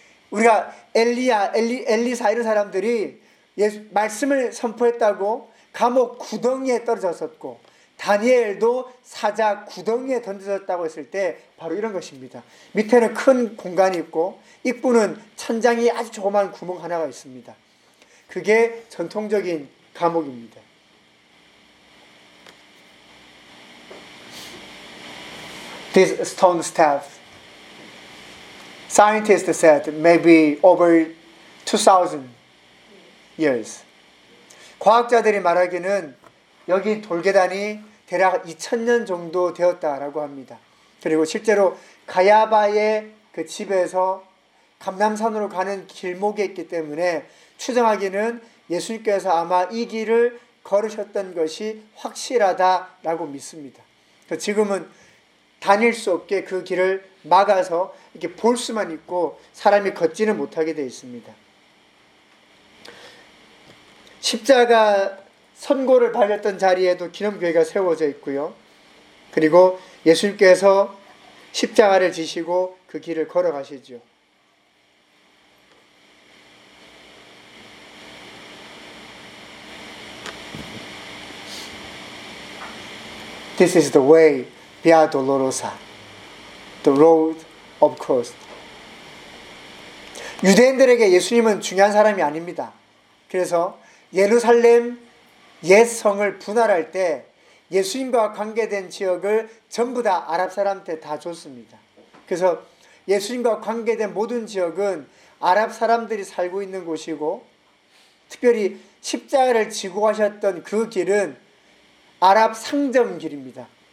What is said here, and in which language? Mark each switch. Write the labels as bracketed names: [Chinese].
[Korean] 우리가 엘리야, 엘리사 이런 사람들이 예수, 말씀을 선포했다고 감옥 구덩이에 떨어졌었고 다니엘도 사자 구덩이에 던져졌다고 했을 때 바로 이런 것입니다. 밑에는 큰 공간이 있고 입구는 천장이 아주 조그만 구멍 하나가 있습니다. 그게 전통적인 감옥입니다. [English] 그래서 this stone staff scientist said maybe over 2000 years. [Korean] 과학자들이 말하기는 여기 돌계단이 대략 2000년 정도 되었다라고 합니다. 그리고 실제로 가야바의 그 집에서 감람산으로 가는 길목에 있기 때문에 추정하기는 예수님께서 아마 이 길을 걸으셨던 것이 확실하다라고 믿습니다. 지금은 다닐 수 없게 그 길을 막아서 이렇게 볼 수만 있고 사람이 걷지는 못하게 되어 있습니다. 십자가 선고를 발렸던 자리에도 기념교회가 세워져 있고요. 그리고 예수님께서 십자가를 지시고 그 길을 걸어가시죠. [English] This is the way, via dolorosa, the road of cross. [Korean] 유대인들에게 예수님은 중요한 사람이 아닙니다. 그래서 예루살렘 옛 성을 분할할 때 예수님과 관계된 지역을 전부 다 아랍 사람한테 다 줬습니다. 그래서 예수님과 관계된 모든 지역은 아랍 사람들이 살고 있는 곳이고, 특별히 십자가를 지고 가셨던 그 길은 아랍 상점 길입니다.